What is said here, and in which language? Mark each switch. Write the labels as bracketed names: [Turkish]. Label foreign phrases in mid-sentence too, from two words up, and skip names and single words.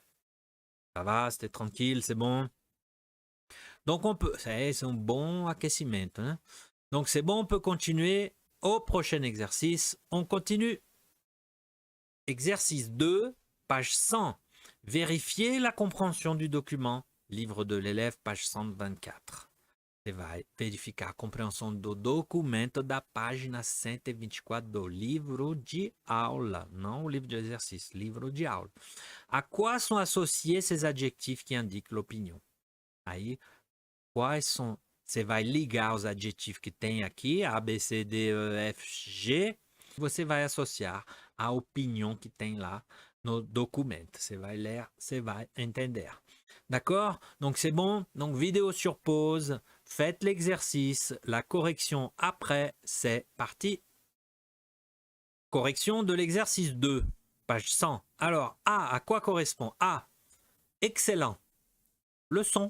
[French] Ça va, c'était tranquille, c'est bon. Donc on peut, c'est un bon aquecimento, hein? Donc c'est bon, on peut continuer au prochain exercice. On continue. Exercice 2, page 100. Vérifier la compréhension du document. Livre de l'élève, page 124. [Portuguese] Você vai verificar a compreensão do documento da página 124 do livro de aula. Não o livro de exercício, livro de aula. [French] À quoi sont associés ces adjectifs qui indiquent l'opinion? [Portuguese] Aí, quais são... Você vai ligar os adjetivos que tem aqui, A, B, C, D, E, F, G. Você vai associar a opinião que tem lá no documento. Você vai ler, você vai entender. [French] D'accord? Donc c'est bon. Donc vidéo sur pause. Faites l'exercice. La correction après. C'est parti. Correction de l'exercice 2. Page 100. Alors, A, à quoi correspond? A, excellent. Le son.